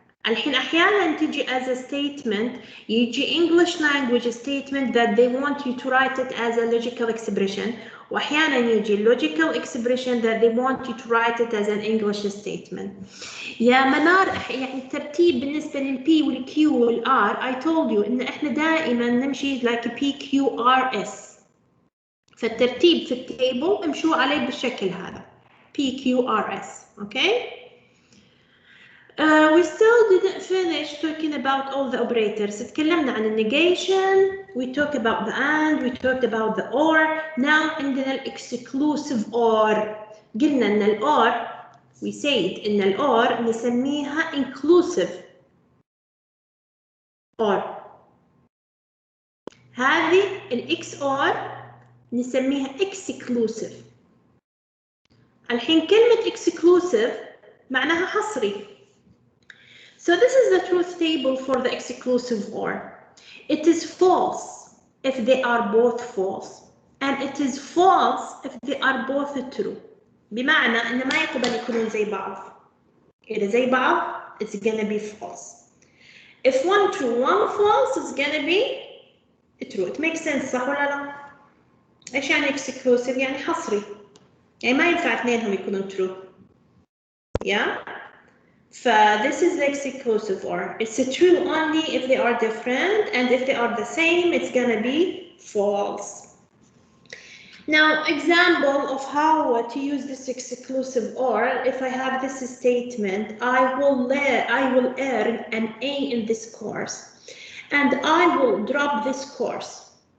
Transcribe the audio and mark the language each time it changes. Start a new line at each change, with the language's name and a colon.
Arabic: الحين أحيانا تجي
English: as a statement،
Arabic: يجي
English: English language statement that they want you to write it as a logical expression،
Arabic: وأحيانا يجي
English: logical expression that they want you to write it as an English statement.
Arabic: يا منار يعني الترتيب بالنسبة للP والQ والR
English: I told you
Arabic: إن إحنا دائما نمشي like PQRS. فالترتيب في التيبل امشوا عليه بالشكل هذا PQRS.
English: Okay? We still didn't finish talking about all the operators.
Arabic: تكلمنا عن
English: negation, we talked about the and, we talked about the or. Now
Arabic: عندنا
English: exclusive or.
Arabic: قلنا إن ال
English: or, we said إن ال or
Arabic: نسميها
English: inclusive or.
Arabic: هذه ال XOR نسميها exclusive. الحين كلمة exclusive معناها حصري.
English: So this is the truth table for the exclusive or. It is false if they are both false, and it is false if they are both true.
Arabic: بمعنى إن ما يقبل يكونون زي بعض. إذا زي بعض,
English: it's gonna be false. If one true, one false, it's gonna be true. It makes sense
Arabic: صح ولا لا؟ إيش يعني exclusive؟ يعني حصري. يعني ما ينفع اثنينهم يكونون true.
English: Yeah. This is the exclusive or. It's true only if they are different, and if they are the same, it's gonna be false. Now, example of how to use this exclusive or. If I have this statement, I will earn an A in this course, and I will drop this course.